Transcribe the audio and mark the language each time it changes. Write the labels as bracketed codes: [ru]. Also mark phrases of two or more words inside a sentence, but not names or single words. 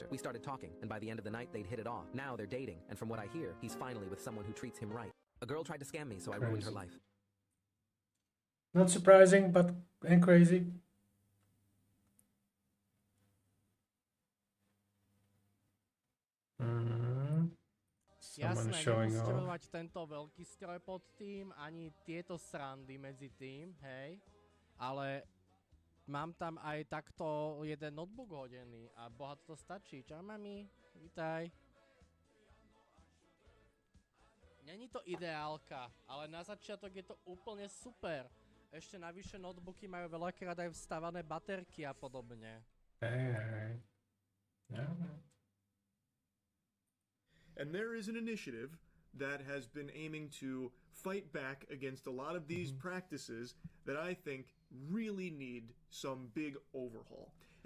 [en] We started talking, and by the end of the night, they'd hit it off. Now they're dating, and from what I hear, he's finally with someone who treats him right. A girl tried to scam me, so I ruined her Crazy. life. Not surprising, but and crazy. Mm. Someone [sk] Jasné, [en] showing [sk] nemusíte [en] off. [sk] mať tento veľký stroj pod tým, ani tieto srandy medzi tým, hej. Ale mám tam aj takto jeden notebook hodený a bohatý to stačí. Čau, mami, vítaj. Není to ideálka, ale na začiatok je to úplne super. Ešte navyše notebooky majú veľakrát aj vstavané baterky a podobne. [en] Hey. Yeah. And there is an initiative that has been aiming to fight back against a lot of these practices that I think really need some big overhaul. And